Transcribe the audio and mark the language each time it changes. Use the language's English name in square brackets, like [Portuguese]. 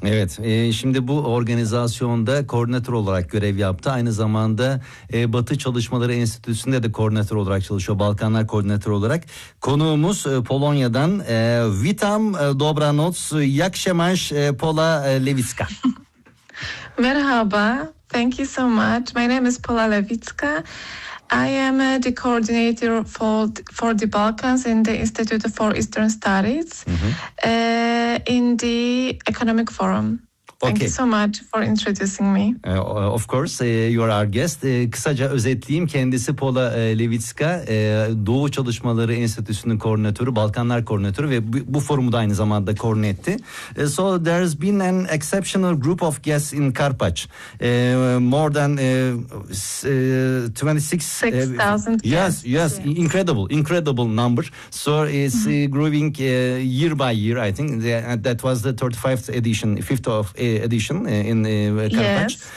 [Turkish] Evet, şimdi bu organizasyonda koordinatör olarak görev yaptı. Aynı zamanda Batı Çalışmaları Enstitüsü'nde de koordinatör olarak çalışıyor. Balkanlar koordinatörü olarak. Konuğumuz Polonya'dan [Polish] Witam Dobranoc, Jakşemaş [Turkish] Pola Lewicka. Merhaba, [English] thank you so much. My name is Pola Lewicka. I am the coordinator for the Balkans in the Institute for Eastern Studies, mm-hmm, in the Economic Forum. Okay. Thank you so much for introducing me. Of course, you are our guest. [Turkish] Kısaca özetleyeyim. Kendisi Pola Lewicka, Doğu Çalışmaları Enstitüsü'nün koordinatörü, Balkanlar koordinatörü ve bu forumu da aynı zamanda koordine etti. [English] So there has been an exceptional group of guests in Karpaç. More than 26,000 guests. Yes, incredible number. So it's growing year by year, I think. That was the 35th edition, edition in Karpaç.